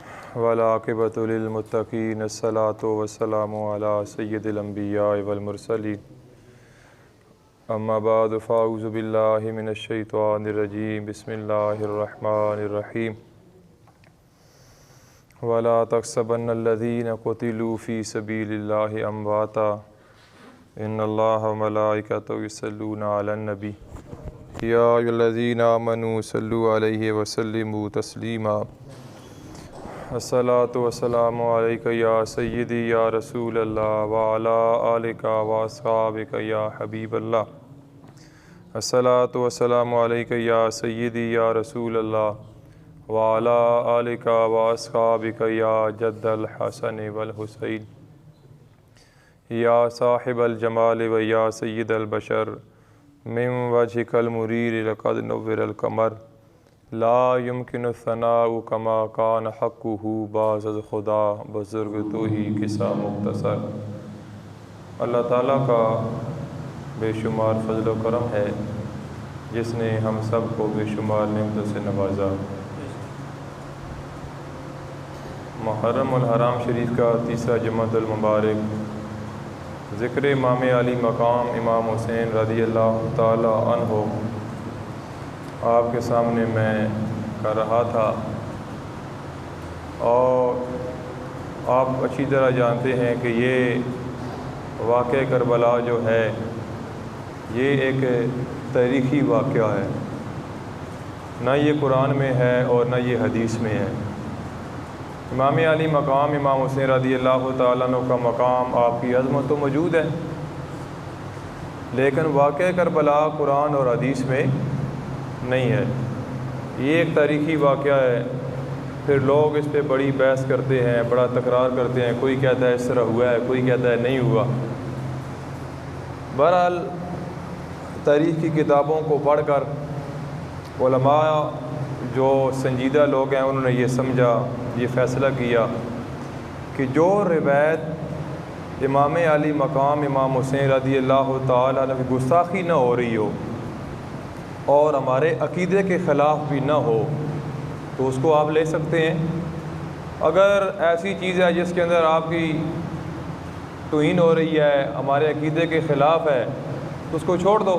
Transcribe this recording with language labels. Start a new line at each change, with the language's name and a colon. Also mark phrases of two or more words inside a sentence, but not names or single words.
Arabic: والعاقبة للمتقين الصلاة والسلام على سيد الأنبياء والمرسلين أما بعد فأعوذ بالله من الشيطان الرجيم بسم الله الرحمن الرحيم ولا تحسبن الذين قتلوا في سبيل الله أمواتا إن الله وملائكته يصلون على النبي يا أيها الذين آمنوا صلوا عليه وسلموا تسليما الصلاة والسلام عليك يا سيدي يا رسول الله وعلى آلك وأصحابك يا حبيب الله. الصلاة والسلام عليك يا سيدي يا رسول الله وعلى آلك وأصحابك يا جد الحسن والحسين يا صاحب الجمال ويا سيد البشر من وجهك المنير لقد نور القمر لا يمكن الثناء كما كان حقه
Persian: باز خدا بزرگ تو ہی قصہ مختصر.
Urdu: اللہ تعالیٰ کا بےشمار فضل و کرم ہے جس نے ہم سب کو بےشمار نعمتوں سے نوازا. محرم الحرام شریف کا تیسرا جمعۃ المبارک ذکر امام عالی مقام امام حسین
Arabic: رضي الله تعالى عنه
Urdu: آپ کے سامنے میں کر رہا تھا. اور آپ اچھی طرح جانتے ہیں کہ یہ واقعہ کربلا جو ہے یہ ایک تاریخی واقعہ ہے، نہ یہ قرآن میں ہے اور نہ یہ حدیث میں ہے. امام عالی مقام امام حسین
Arabic: رضي الله تعالى عنه
Urdu: کا مقام آپ کی عظمت تو موجود ہے، لیکن واقعہ کربلا قرآن اور حدیث میں نہیں ہے. یہ ایک تاریخی واقعہ ہے. پھر لوگ اس پہ بڑی بحث کرتے ہیں، بڑا تکرار کرتے ہیں. کوئی کہتا ہے اس طرح ہوا ہے، کوئی کہتا ہے نہیں ہوا۔ بہرحال تاریخ کی کتابوں کو پڑھ کر علما جو سنجیدہ لوگ ہیں انہوں نے یہ سمجھا، یہ فیصلہ کیا کہ جو روایت امام عالی مقام امام حسین
Arabic: رضي الله تعالى عنه
Urdu: کی گستاخی نہ ہو رہی ہو اور ہمارے عقیدے کے خلاف بھی نہ ہو تو اس کو آپ لے سکتے ہیں. اگر ایسی چیز ہے جس کے اندر آپ کی توہین ہو رہی ہے، ہمارے عقیدے کے خلاف ہے، تو اس کو چھوڑ دو.